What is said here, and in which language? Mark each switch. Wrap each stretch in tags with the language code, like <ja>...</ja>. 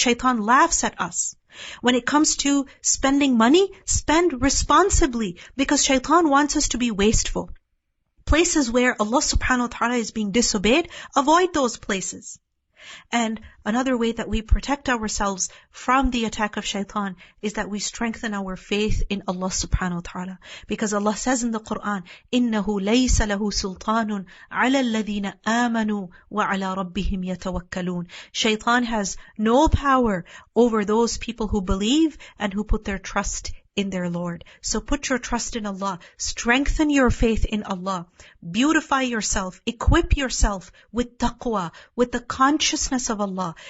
<en>Shaitan laughs at us. When it comes to spending money, spend responsibly, because shaitan wants us to be wasteful. places where Allah subhanahu wa ta'ala is being disobeyed, avoid those places. And another way that we protect ourselves from the attack of shaitan is that we strengthen our faith in Allah subhanahu wa ta'ala. Because Allah says in the Quran,</en> <ar>إِنَّهُ لَيْسَ لَهُ سُلْطَانٌ عَلَى الَّذِينَ آمَنُوا وَعَلَى رَبِّهِمْ يَتَوَكَّلُونَ.</ar> <en>Shaitan has no power over those people who believe and who put their trust in their Lord. So put your trust in Allah. Strengthen your faith in Allah. Beautify yourself. Equip yourself with taqwa, with the consciousness of Allah.</en>